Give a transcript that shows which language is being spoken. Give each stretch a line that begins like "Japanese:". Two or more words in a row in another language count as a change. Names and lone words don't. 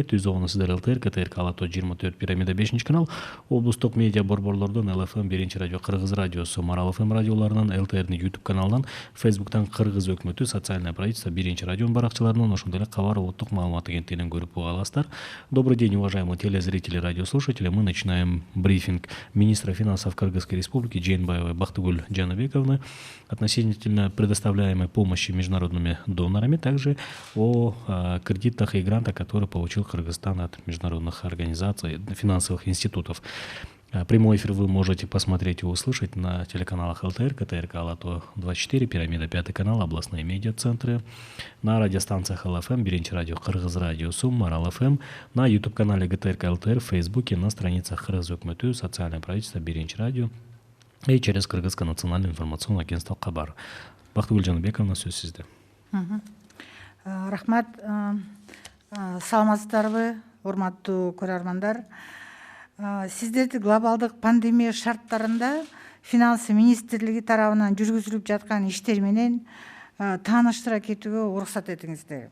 Kyrgyz: Түз огону сиздер ЛТР, КТРК Алато 24 пирамида 5 канал, облустук медиа борборлордон ЛФМ 1 радио, Кыргыз радиосу, Марал ФМ радиолорунан, ЛТРдин YouTube каналынан, Facebooктан Кыргыз өкмөтү,
Russian: социальное правительство
Kyrgyz: 1 радио баракчаларынан, ошондой эле Кабар улуттук маалымат агенттигинен көрүп уга аласыздар.
Russian: Добрый день, уважаемые телезрители, радиослушатели. Мы начинаем брифинг министра финансов Кыргызской республики Жээнбаевой Бактыгүл Жанабековны относительно предоставляемой помощи международными донорами, также о кредитах и грантах, которые получил Кыргызстан от международных организаций, финансовых институтов. Прямой эфир вы можете посмотреть и услышать на телеканалах ЛТР, КТРК Алато 24, Пирамида 5 канал, областные медиацентры, на радиостанциях ЛФМ, 1 радио, Кыргыз радиосу, Марал ФМ, на YouTube-канале ГТРК ЛТР, в Фейсбуке, на страницах
Kyrgyz: Кыргыз өкмөтү,
Russian: социальное правительство, 1 радио и через Кыргызское национальное информационное агентство Кабар.
Kyrgyz: Бактыгүл Жанабековна, сөз сизде. Рахмат, саламатсыздарбы, урматтуу көрөрмандар. Сиздерди глобалдык пандемия шарттарында финансы министрлиги тарабынан жүргүзүлүп жаткан иштер менен тааныштыра кетүүгө уруксат этиңиздер.